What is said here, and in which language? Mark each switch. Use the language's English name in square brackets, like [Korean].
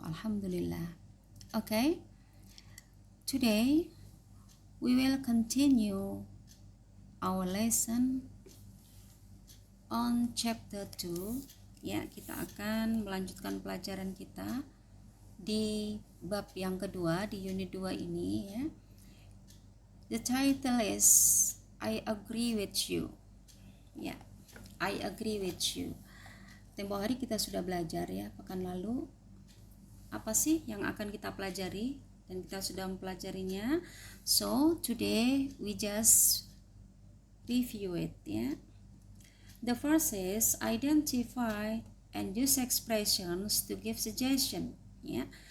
[English] Alhamdulillah. Okay, today we will continue our lesson on chapter 2. [Indonesian] Ya, kita akan melanjutkan pelajaran kita di bab yang kedua di unit 2 ini ya. [English] The title is I agree with you. Ya, I agree with you. [Indonesian] Tempo hari kita sudah belajar ya, pekan lalu apa sih yang akan kita pelajari dan kita sudah mempelajarinya. [English] So, today we just review it ya. The first is identify and use expressions to give suggestion ya.